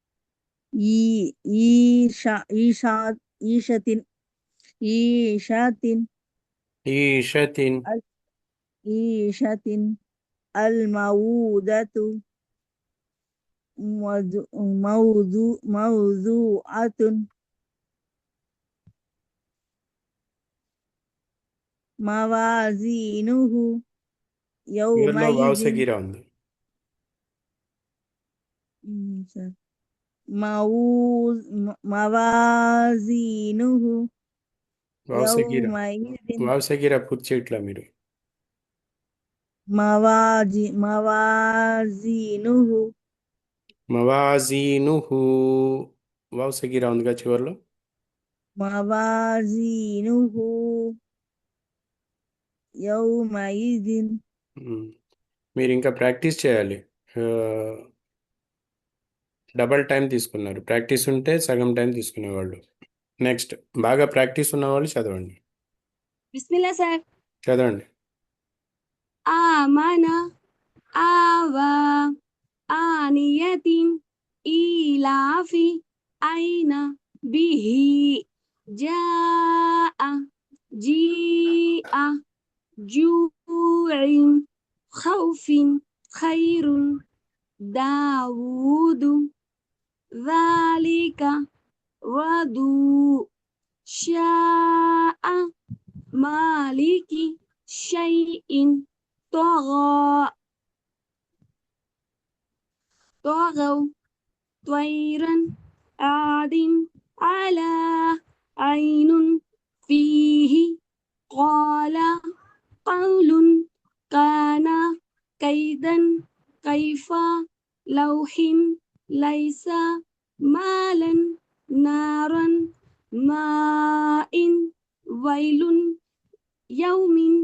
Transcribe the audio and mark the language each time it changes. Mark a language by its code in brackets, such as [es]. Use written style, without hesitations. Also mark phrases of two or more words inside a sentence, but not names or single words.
[ar] إيشات عيشة الموءودة موضوعة موازينه [te] వీళ్ళలో [ar] يومئذ [te] వావసగిర ఉంది. [ar] موازينه వావసగిర يومئذ [te] వావసగిర పూర్తి చేయట్లా మీరు. [ar] موازينه [te] మవాజీనుహు వావసగిర ఉందిగా చివరిలో. [ar] موازينه يومئذ [te] మీరు ఇంకా ప్రాక్టీస్ చేయాలి. డబల్ టైం తీసుకున్నారు. ప్రాక్టీస్ ఉంటే సగం టైం తీసుకునేవాళ్ళు. నెక్స్ట్ బాగా ప్రాక్టీస్ ఉన్నవాళ్ళు చదవండి. బిస్మిల్లా సార్. చదవండి. [ar] آمن آوى آنية إيلاف أين به جاء جيء جوع خوف خير داود ذلك ودو شاء مالك شيء طغوا طيرا عاد على عين فيه قال قول كان كيدا كيف لوح ليس مالا نارا ماء ويل يوم